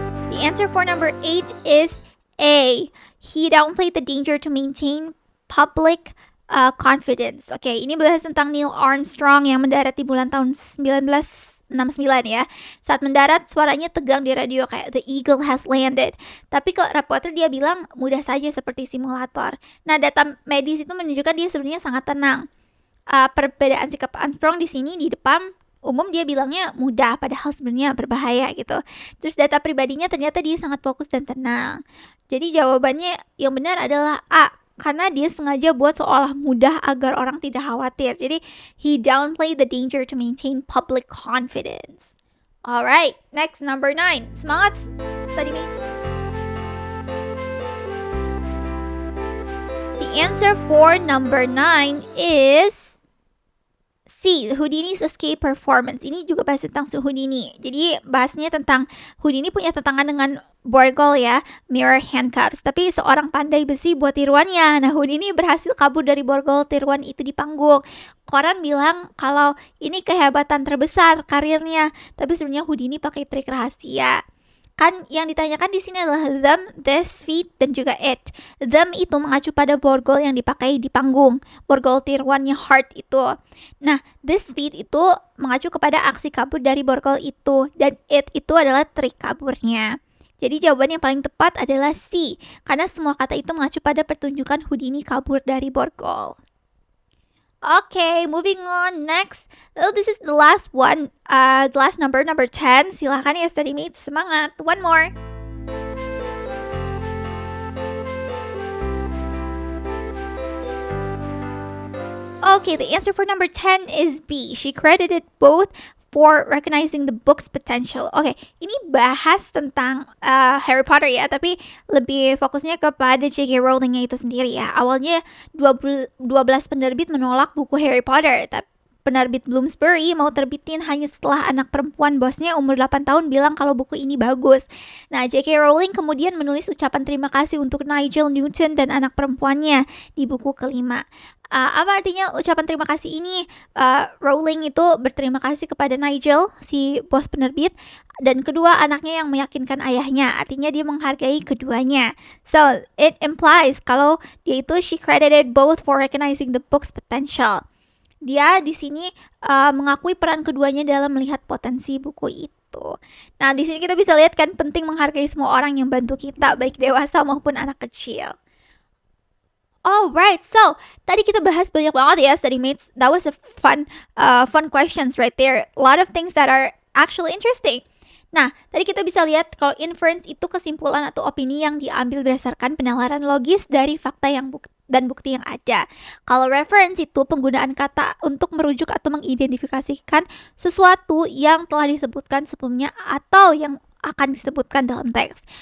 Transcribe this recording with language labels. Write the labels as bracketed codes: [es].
[en] The answer for number 8 is A. He downplayed the danger to maintain public confidence. [id] Oke, ini bahas tentang Neil Armstrong yang mendarat di bulan tahun 1969 ya. Saat mendarat, suaranya tegang di radio kayak [en] the eagle has landed. [id] Tapi ke reporter dia bilang mudah saja seperti simulator. Nah, data medis itu menunjukkan dia sebenarnya sangat tenang. Perbedaan sikap Armstrong di sini di depan umum dia bilangnya mudah, padahal sebenarnya berbahaya gitu. Terus data pribadinya ternyata dia sangat fokus dan tenang. Jadi jawabannya yang benar adalah A, karena dia sengaja buat seolah mudah agar orang tidak khawatir. Jadi [en] he downplayed the danger to maintain public confidence. Alright, next, number 9. [id] Semangat [en] study mates. The answer for number 9 is C. Houdini's escape performance. [id] Ini juga bahas tentang si Houdini. Jadi bahasnya tentang Houdini punya tantangan dengan borgol ya, mirror handcuffs. Tapi seorang pandai besi buat tiruannya. Nah, Houdini berhasil kabur dari borgol tiruan itu di panggung. Koran bilang kalau ini kehebatan terbesar karirnya. Tapi sebenarnya Houdini pakai trik rahasia. Kan yang ditanyakan di sini adalah them, this, feet, dan juga it. Them itu mengacu pada borgol yang dipakai di panggung. Borgol tiruannya heart itu. Nah, this feet itu mengacu kepada aksi kabur dari borgol itu. Dan it itu adalah trik kaburnya. Jadi jawaban yang paling tepat adalah C. Karena semua kata itu mengacu pada pertunjukan Houdini kabur dari borgol. [en] Okay, moving on. Next, this is the last one. The last number 10. [id] Silahkan ya [en] study mates, [id] semangat. [en] One more. Okay, the answer for number 10 is B. She credited both for recognizing the book's potential. [id] Oke, ini bahas tentang Harry Potter ya, tapi lebih fokusnya kepada J.K. Rowling-nya itu sendiri ya. Awalnya 12 penerbit menolak buku Harry Potter, tapi penerbit Bloomsbury mau terbitin hanya setelah anak perempuan bosnya umur 8 tahun bilang kalau buku ini bagus. Nah, J.K. Rowling kemudian menulis ucapan terima kasih untuk Nigel Newton dan anak perempuannya di buku kelima. Apa artinya ucapan terima kasih ini? Rowling itu berterima kasih kepada Nigel, si bos penerbit, dan kedua anaknya yang meyakinkan ayahnya. Artinya dia menghargai keduanya. [en] So, it implies [id] kalau dia itu [en] she credited both for recognizing the book's potential. [id] Dia di sini mengakui peran keduanya dalam melihat potensi buku itu. Nah, di sini kita bisa lihat kan penting menghargai semua orang yang bantu kita, baik dewasa maupun anak kecil. [en] Alright, so [id] tadi kita bahas banyak banget ya study mates. [en] That was a fun questions right there. A lot of things that are actually interesting. [id] Nah, tadi kita bisa lihat kalau inference itu kesimpulan atau opini yang diambil berdasarkan penalaran logis dari fakta dan bukti yang ada. Kalau reference itu penggunaan kata untuk merujuk atau mengidentifikasikan sesuatu yang telah disebutkan sebelumnya atau yang akan disebutkan dalam teks.